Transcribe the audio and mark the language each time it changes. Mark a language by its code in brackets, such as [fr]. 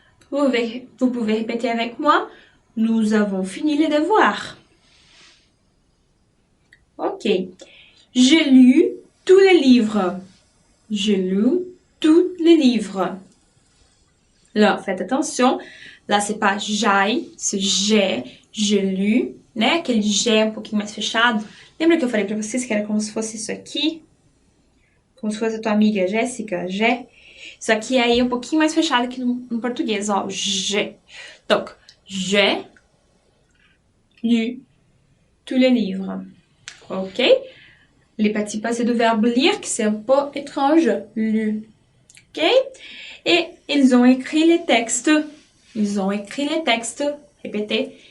[fr] Vous pouvez répéter avec moi. Nous avons fini les devoirs. Ok. J'ai lu tous les livres. J'ai lu tous les livres. Là, faites attention. Là, c'est pas j'ai, c'est j'ai lu, né? [pt] Aquele G um pouquinho mais fechado. Lembra que eu falei pra vocês que era como se fosse isso aqui? Como se fosse a tua amiga Jéssica, G. Isso aqui aí é um pouquinho mais fechado que no português, ó, G. [fr] Donc, j'ai lu tous les livres. Ok? Les petits passés de verbe lire, qui c'est un peu étrange. Lu. Ok? Et ils ont écrit les textes. Ils ont écrit les textes. Répétez.